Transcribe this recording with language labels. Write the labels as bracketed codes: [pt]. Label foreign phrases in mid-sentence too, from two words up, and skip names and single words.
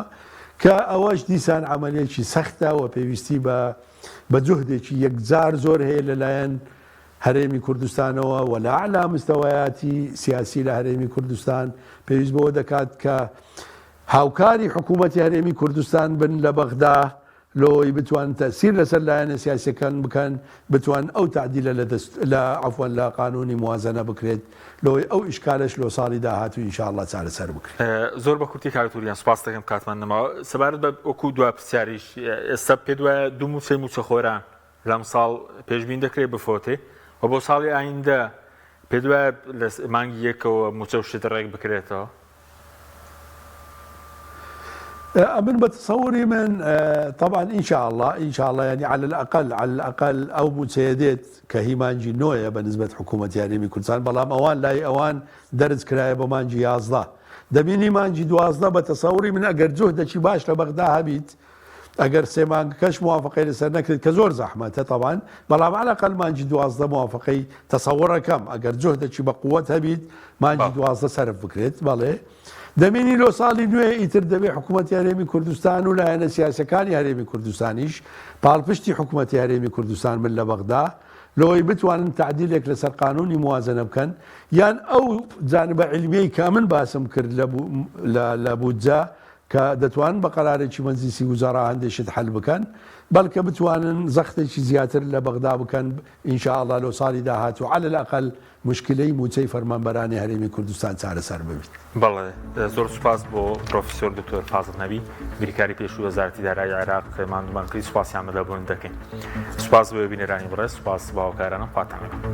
[ckb] کە ئەوەش دیسان عملیەکی سەختە و پێویستی بە جوهدێکی یەکجار زۆر هەیە لەلایەن هەرێمی کوردستانەوە و لە ئەعلا مستەوایاتی سیاسی لە هەرێمی کوردستان پێویست بەوە دەکات کە هاوکاری حکوومەتی هەرێمی کوردستان بن لە بەغدا لۆی بتوان تەسیر لەسەر لایەنە سیاسیەکان بکەن بتوان ئەو تعدیلە لە عەفوەن لە قانونی موازنە بکرێت لۆی ئەو ئیشکالش لۆ ساڵی داهاتوو [ar] ئینشاءڵڵا [ckb] چارەسەر بکرێت زۆر بە کورتی کاکتوریان سوپاس دەکەم کاتمان نەماوە سەبارەت بە وەکو دوا پرسیاریش ئێستا پێ دوایە دوو موچەی موچەخۆران لەم ساڵ پێشبین دەکرێت بفۆتێ و بۆ ساڵی ئایندە پێ دوایە لە مانگی یەکەوە موچە و شت ڕێک بکرێتەوە [ar] من بتصوري من طبعا ان شاء الله يعني على الاقل او متسيدات كهيمانجي نويا بالنسبه لحكومه [ckb] هرێمی کوردستان بەڵام ئەوان لای ئەوان دەرج کرایە بە مانجی 11 دەبینی مانجی 12 بەتصوری من ئەگەر جوهدێکی باش لە بەغدا هەبیت ئەگەر سێ مانگەکەش موافقەی لەسەر نەکرێت کە زۆر زەحمەتە طبعا بەڵام [ar] على الاقل [ckb] مانجی 12 موافقەی تەسەوڕەکەم ئەگەر جوهدێکی بە قووەت هەبیت مانجی 12 سەرف بکرێت بەڵێ دەمێنی لۆ ساڵی نوێ ئیتر دەبێت حکوومەتی هەرێمی کوردستان و لایەنە سیاسەکانی هەرێمی کوردستانیش پاڵپشتی حکوومەتی هەرێمی کوردستان من لە بەغدا لەوەی بتوانن تعدیلێک لەسەر قانونی موازنە بکەن یان ئەو جانبە علمیەی کە من باسم کرد لە بودجە کە دەتوانن بە قەرارێکی مەجلیسی وزەرا هەندێکشت حەل بکەن بەڵکە بتوانن زەختێکی زیاتر لە بەغدا بکەن ئینشاءڵڵا لۆ ساڵی داهاتوو [ar] على الاقل [ckb] مشکلەی موچەی فەرمانبەرانی هەرێمی کوردستان چارەسەر ببیت. بەڵێ زۆر سوپاس بۆ پرۆفیسۆر دکتۆر فازڵ نەبی بریکاری پێشوو وەزارەتی دارایی عێراق کە ماندوومان کردی سوپاسیان بەدەبوون دەکەین. سوپاس بۆ بینەرانی بەڕێز سوپاس باوەکارانم خواتان لەگەڵ.